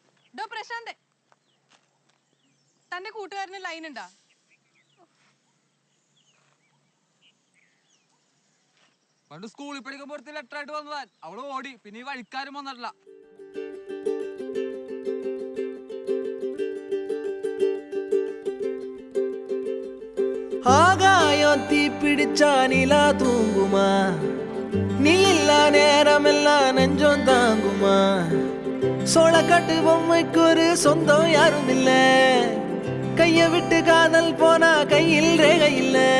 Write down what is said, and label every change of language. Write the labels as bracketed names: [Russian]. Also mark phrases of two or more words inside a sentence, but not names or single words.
[Malayalam] ഡോ പ്രശാന്ത്, തന്റെ കൂട്ടുകാരന് ലൈൻ ഉണ്ടാ? പണ്ട് സ്കൂളിൽ പഠിക്കുമ്പോൾ ലെറ്റർ ആയിട്ട് വന്നതാൻ. അവള് ഓടി, പിന്നെ ഈ വഴിക്കാരും വന്നിട്ടില്ല. [Tamil] ஆகாயம் தீ பிடிச்சா நிலா தூங்குமா? நீ இல்லா நேரமெல்லாம் நெஞ்சம் தாங்குமா? சோளக்காட்டு பொம்மைக்கு ஒரு சொந்தம் யாரும் இல்ல, கைய விட்டு காதல் போனா கையில் ரேகை இல்ல.